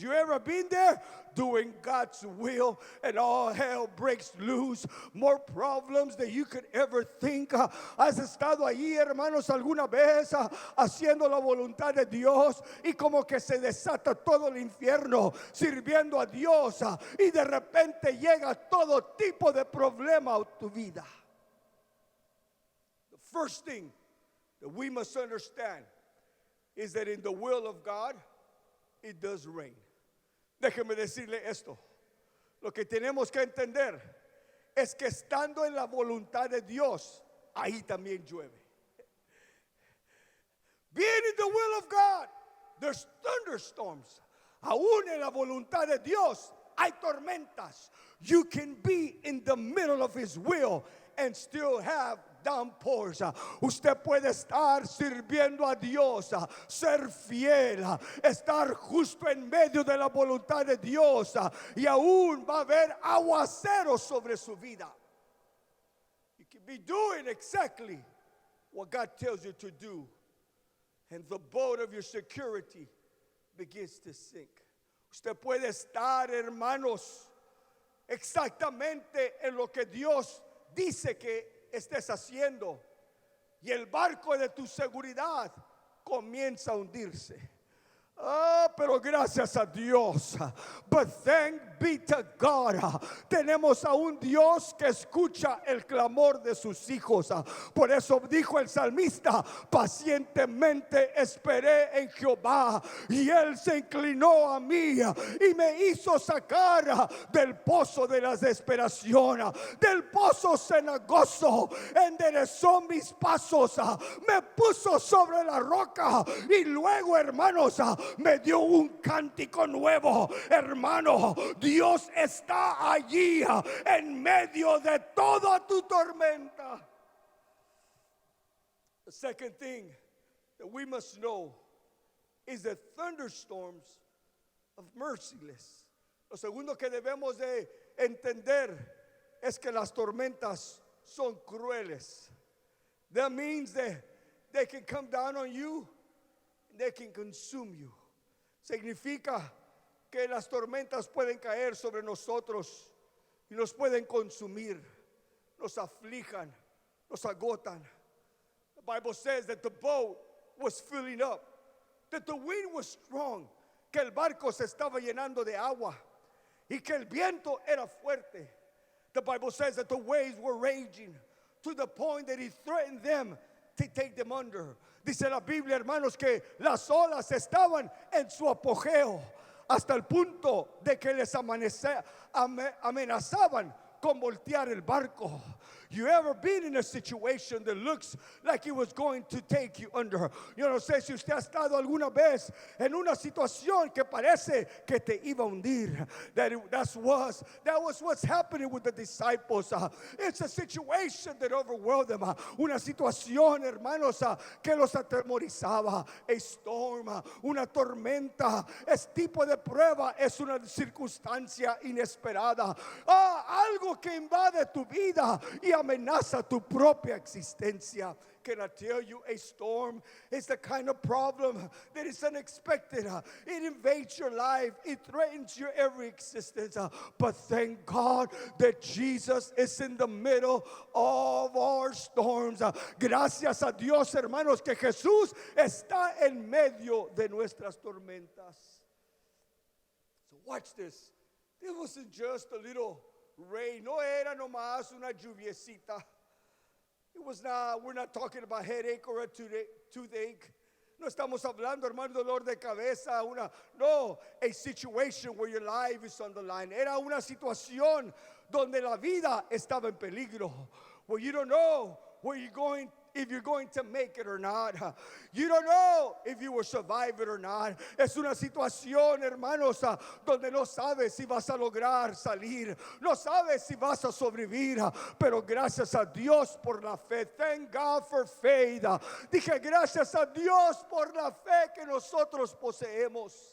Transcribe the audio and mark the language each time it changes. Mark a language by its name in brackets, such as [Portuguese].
[English] You ever been there? Doing God's will, and all hell breaks loose. More problems than you could ever think. [Spanish] ¿Has estado allí, hermanos, alguna vez haciendo la voluntad de Dios y como que se desata todo el infierno sirviendo a Dios y de repente llega todo tipo de problema a tu vida? [English] The first thing that we must understand is that in the will of God, it does rain. [Spanish] Déjeme decirle esto. Lo que tenemos que entender es que estando en la voluntad de Dios, ahí también llueve. [English] Being in the will of God, there's thunderstorms. [Spanish] Aún en la voluntad de Dios, hay tormentas. [English] You can be in the middle of His will and still have downpours. [Spanish] Usted puede estar sirviendo a Dios, ser fiel, estar justo en medio de la voluntad de Dios, y aún va a haber aguacero sobre su vida. [English] You can be doing exactly what God tells you to do, and the boat of your security begins to sink. [Spanish] Usted puede estar, hermanos, exactamente en lo que Dios dice que estés haciendo, y el barco de tu seguridad comienza a hundirse. Pero gracias a Dios. [English] But thank be to God. [Spanish] Tenemos a un Dios que escucha el clamor de sus hijos. Por eso dijo el salmista: pacientemente esperé en Jehová, y Él se inclinó a mí y me hizo sacar del pozo de la desesperación, del pozo cenagoso. Enderezó mis pasos, me puso sobre la roca, y luego, hermanos, me dio un cántico nuevo. Hermano, Dios está allí en medio de toda tu tormenta. [English] The second thing that we must know is that thunderstorms of merciless. [Spanish] Lo segundo que debemos de entender es que las tormentas son crueles. [English] That means that they can come down on you, they can consume you. [Spanish] Significa que las tormentas pueden caer sobre nosotros y nos pueden consumir, nos aflijan, nos agotan. [English] The Bible says that the boat was filling up, that the wind was strong, [Spanish] que el barco se estaba llenando de agua y que el viento era fuerte. [English] The Bible says that the waves were raging to the point that it threatened them to take them under. [Spanish] Dice la Biblia, hermanos, que las olas estaban en su apogeo hasta el punto de que les amenazaban con voltear el barco. [English] You ever been in a situation that looks like it was going to take you under? [Spanish] Yo no sé si usted ha estado alguna vez en una situación que parece que te iba a hundir. [English] That was what's happening with the disciples. It's a situation that overwhelmed them. [Spanish] Una situación, hermanos, que los atemorizaba. [English] A storm, [Spanish] una tormenta, es tipo de prueba, es una circunstancia inesperada. Algo que invade tu vida y amenaza tu propia existencia. [English] Can I tell you, a storm is the kind of problem that is unexpected. It invades your life. It threatens your every existence. But thank God that Jesus is in the middle of our storms. [Spanish] Gracias a Dios, hermanos, que Jesús está en medio de nuestras tormentas. [English] So watch this. It wasn't just a little rain. [Spanish] No era nomás una lluviecita. [English] It was not, we're not talking about headache or a toothache. [Spanish] No estamos hablando, hermano, dolor de cabeza. [English] No, a situation where your life is on the line. [Spanish] Era una situación donde la vida estaba en peligro. [English] Where you don't know where you're going, if you're going to make it or not. You don't know if you will survive it or not. [Spanish] Es una situación, hermanos, donde no sabes si vas a lograr salir. No sabes si vas a sobrevivir. Pero gracias a Dios por la fe. [English] Thank God for faith. [Spanish] Dije gracias a Dios por la fe que nosotros poseemos.